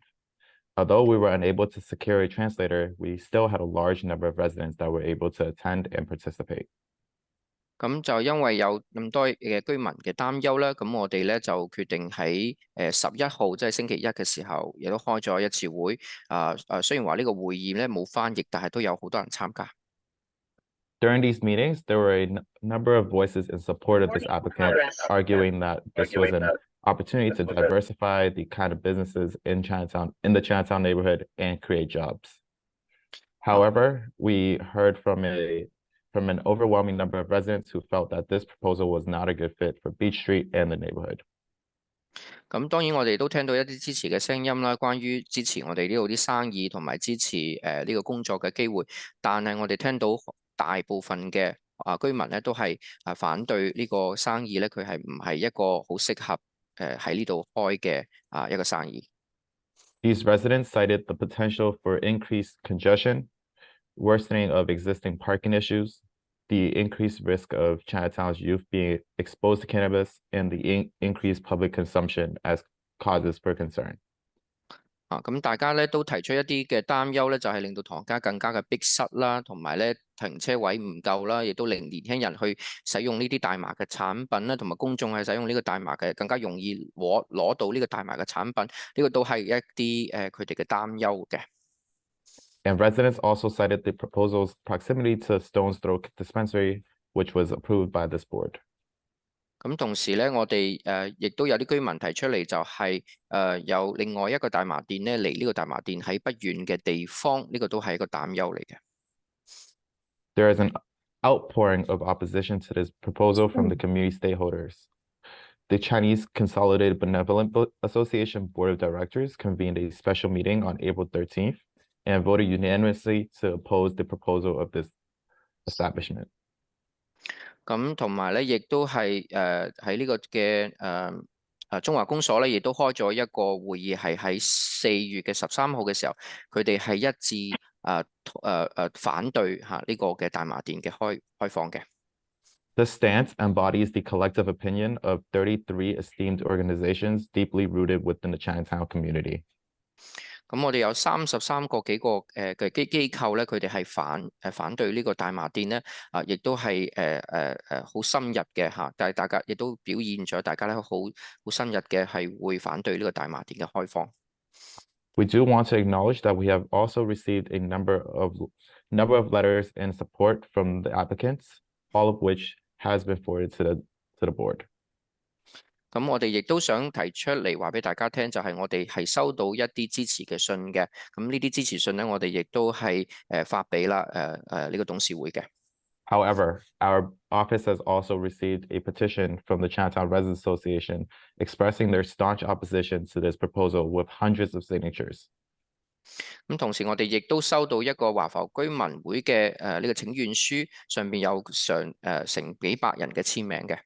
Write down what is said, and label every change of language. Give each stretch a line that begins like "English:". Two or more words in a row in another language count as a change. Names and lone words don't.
English: Although we were unable to secure a translator, we still had a large number of residents that were able to attend and participate.
Cantonese: 咁就因為有咁多嘅居民嘅擔憂啦，咁我哋咧就決定喺11號，即係星期一嘅時候，亦都開咗一次會。雖然話呢個會議咧冇翻譯，但係都有好多人參加。
English: During these meetings, there were a number of voices in support of this applicant, arguing that this was an opportunity to diversify the kind of businesses in the Chinatown neighborhood and create jobs. However, we heard from an overwhelming number of residents who felt that this proposal was not a good fit for Beach Street and the neighborhood.
Cantonese: 咁當然我哋都聽到一啲支持嘅聲音啦，關於支持我哋呢度啲生意同埋支持呢個工作嘅機會，但係我哋聽到大部分嘅居民咧都係反對呢個生意咧，佢係唔係一個好適合喺呢度開嘅一個生意。
English: These residents cited the potential for increased congestion, worsening of existing parking issues, the increased risk of Chinatown's youth being exposed to cannabis, and the increased public consumption as causes for concern.
Cantonese: 咁大家咧都提出一啲嘅擔憂咧，就係令到唐街更加嘅逼塞啦，同埋咧停車位唔夠啦，亦都令年輕人去使用呢啲大麻嘅產品啦，同埋公眾係使用呢個大麻嘅更加容易攞到呢個大麻嘅產品，呢個都係一啲佢哋嘅擔憂嘅。
English: And residents also cited the proposal's proximity to Stone's Throw Dispensary, which was approved by this board.
Cantonese: 咁同時咧，我哋亦都有啲居民提出嚟，就係有另外一個大麻店咧，離呢個大麻店喺不遠嘅地方，呢個都係一個擔憂嚟嘅。
English: There is an outpouring of opposition to this proposal from the community stakeholders. The Chinese Consolidated Benevolent Association Board of Directors convened a special meeting on April 13th and voted unanimously to oppose the proposal of this establishment.
Cantonese: 咁同埋咧，亦都係喺呢個嘅中華公所咧，亦都開咗一個會議，係喺4月嘅13號嘅時候，佢哋係一致反對呢個嘅大麻店嘅開放嘅。
English: This stance embodies the collective opinion of 33 esteemed organizations deeply rooted within the Chinatown community.
Cantonese: 咁我哋有33個幾個嘅機構咧，佢哋係反對呢個大麻店咧，亦都係好深入嘅嚇，但係大家亦都表現咗大家咧好深入嘅係會反對呢個大麻店嘅開放。
English: We do want to acknowledge that we have also received a number of letters in support from the applicants, all of which has been forwarded to the board.
Cantonese: 咁我哋亦都想提出嚟話俾大家聽，就係我哋係收到一啲支持嘅信嘅。咁呢啲支持信咧，我哋亦都係發俾啦呢個董事會嘅。
English: However, our office has also received a petition from the Chinatown Residents Association expressing their staunch opposition to this proposal with hundreds of signatures.
Cantonese: 咁同時，我哋亦都收到一個華埠居民會嘅呢個請願書，上邊有成幾百人嘅簽名嘅。